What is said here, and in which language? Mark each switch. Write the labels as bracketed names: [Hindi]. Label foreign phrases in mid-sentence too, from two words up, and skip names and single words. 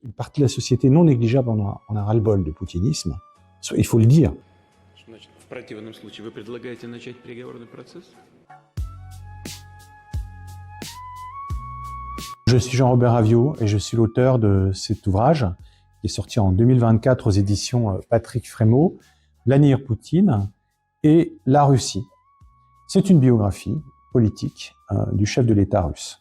[French] une partie de la société non négligeable en a ras-le-bol de poutinisme. Il faut le dire. [Russian] В противном случае вы предлагаете начать переговорный процесс? [French] Je suis Jean-Robert Aviot et je suis l'auteur de cet ouvrage qui est sorti en 2024 aux éditions Patrick Frémaux, Vladimir Poutine et la Russie. C'est une biographie politique du chef de l'État russe.